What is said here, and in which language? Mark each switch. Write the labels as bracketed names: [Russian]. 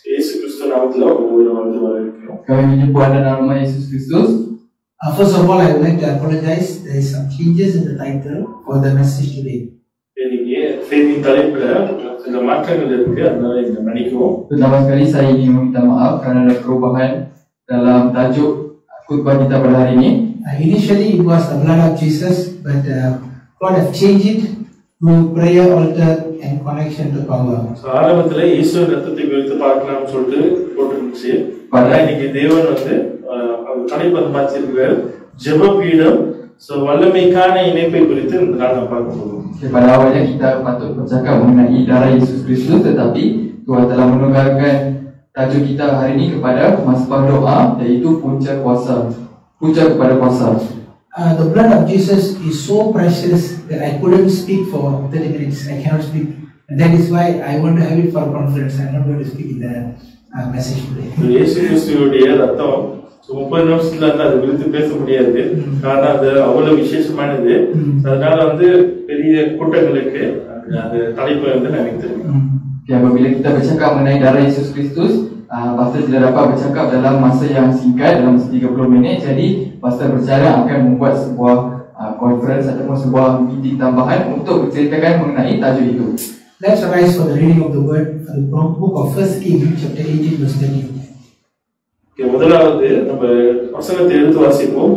[Tamil] இயேசு கிறிஸ்து நாமத்தில் ஒவ்வொரு வாழ்த்து வரவேற்கிறோம். [Malay] Kami menyebut nama Yesus Kristus. [English] First of all, I would like to apologize. There is some changes in the title for the message today. [Tamil] இன்னைக்கு செய்தியின் தலைப்புல சில மாற்றங்கள் இருக்கு, அதனால இதை மன்னிக்கவும். [Malay] Pertama sekali saya ingin meminta maaf kerana ada perubahan dalam tajuk khutbah kita pada hari ini. [English] Initially it was the blood of Jesus, but God has changed it to prayer altar and connection to power. [Tamil] ஆரம்பத்துல இயேசு ரத்தத்தை குறித்து பார்க்கலாம்னு சொல்லிட்டு போட்டுருந்துச்சு. இன்னைக்கு தேவன் வந்து தலைப்பது மாற்றிருக்கிறார், ஜெபபீடம், வல்லமைக்கான இணைப்பை குறித்து இந்த நாள் நாம் பார்க்க போகிறோம். [Malay] Pada awalnya kita patut bercakap mengenai darah Yesus Kristus, tetapi Tuhan telah menunggalkan tajuk kita hari ini kepada mazbah doa, iaitu punca kuasa, punca kepada kuasa. [English] The blood of Jesus is so precious that I couldn't speak for 30 minutes. I cannot speak, and that is why I want to have it for conference. I'm not going to speak in the message today. [Tamil] இயேசு கிறிஸ்துவுடைய ரத்தம் 30 நிமிஷத்துல இருந்து அது குறித்து பேச முடியாது, காரணம் அது அவ்வளவு விசேஷமானது. அதனால வந்து பெரிய கூட்டங்களுக்கு அந்த தலைப்பு வந்து எனக்கு தெரியும். [Malay] Apabila kita bercakap mengenai darah Yesus Kristus, pastor tidak dapat bercakap dalam masa yang singkat, dalam 30 minit. Jadi pastor bercara akan membuat sebuah conference ataupun sebuah meeting tambahan untuk menceritakan mengenai tajuk itu. [English] Let's rise for the reading of the word from the book of 1 Kings chapter 18 verse 30. [Tamil] முதலாவது நம்ம வசனத்தை எடுத்து வாசிப்போம்.